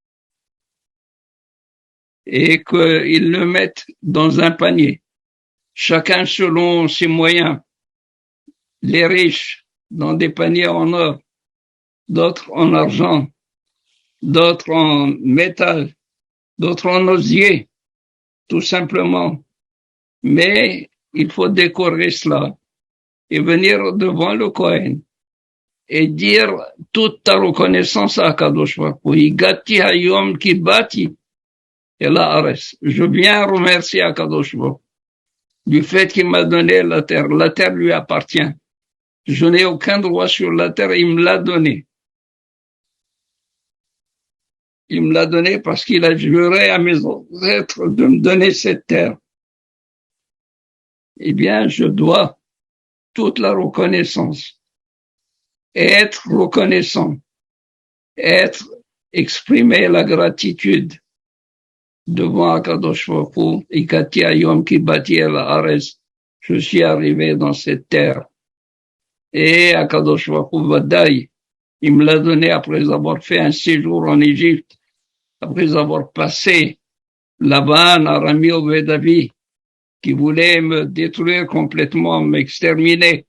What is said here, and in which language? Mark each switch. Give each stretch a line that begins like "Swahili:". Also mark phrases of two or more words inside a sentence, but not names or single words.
French: et qu'ils le mettent dans un panier, chacun selon ses moyens, les riches dans des paniers en or, d'autres en argent, d'autres en métal, d'autres en osier, tout simplement. Mais il faut décorer cela et venir devant le Kohen et dire toute ta reconnaissance à
Hebrew: קדוש ברוך הוא. הגדתי היום כי באתי אל הארץ.
French: Je viens remercier à
Hebrew: קדוש ברוך הוא
French: du fait qu'il m'a donné la terre. La terre lui appartient. Je n'ai aucun droit sur la terre, il me l'a donné. Il me l'a donné parce qu'il a juré à mes ancêtres de me donner cette terre. Eh bien, je dois toute la reconnaissance. Être reconnaissant. Exprimer la gratitude devant
Hebrew: הקדוש ברוך הוא. הגדתי היום כי באתי אל הארץ.
French: Je suis arrivé dans cette terre. Et
Hebrew: הקדוש ברוך הוא ודאי,
French: il me l'a donné après avoir fait un séjour en Égypte, après avoir passé Laban,
Hebrew: ארמי אובד אבי,
French: qui voulait me détruire complètement, m'exterminer.